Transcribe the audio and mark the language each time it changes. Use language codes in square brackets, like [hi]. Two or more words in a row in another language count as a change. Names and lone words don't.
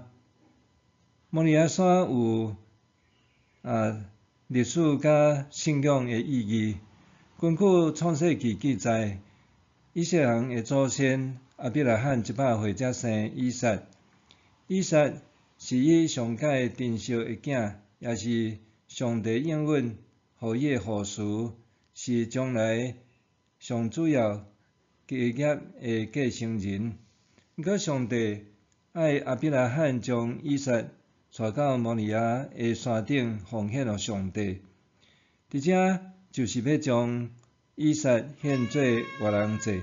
[nan] 摩利亚山有历史甲信仰的意义。根据创世纪记载，以色列人的祖先亚伯拉罕100 岁才生以撒。以撒是以上界珍惜的囝也是上帝应允予伊诶后事，是将来上主要基业诶继承人。毋过上帝爱亚伯拉罕将以撒带到摩利亚诶山顶奉献予上帝，伫遮就是要将以撒献做活人祭。